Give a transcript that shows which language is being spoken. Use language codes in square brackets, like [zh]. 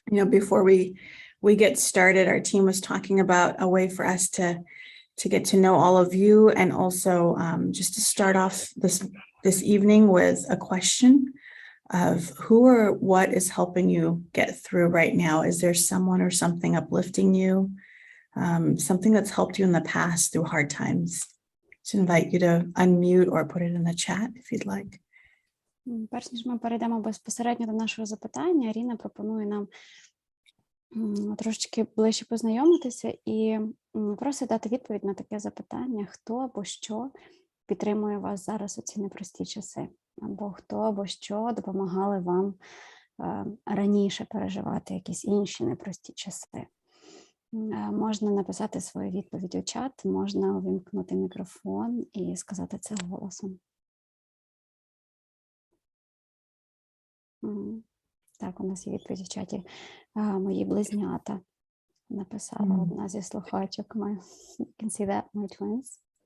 [en] Before we get started, our team was talking about a way for us to get to know all of you, and also just to start off this evening with a question of who or what is helping you get through right now. Is there someone or something uplifting you? Something that's helped you in the past through hard times? To invite you to unmute or put it in the chat if you'd like. [uk] Перш ніж ми перейдемо безпосередньо до нашого запитання, Ріна пропонує нам трошечки ближче познайомитися і просить дати відповідь на таке запитання: хто або що підтримує вас зараз у ці непрості часи, або хто або що допомагали вам раніше переживати якісь інші непрості часи. Можна написати свою відповідь у чат, можна увімкнути мікрофон і сказати це голосом. Так, у нас є відповідь в чаті. Мої близнята написала одна зі слухачок. [en] You can see that, my twins.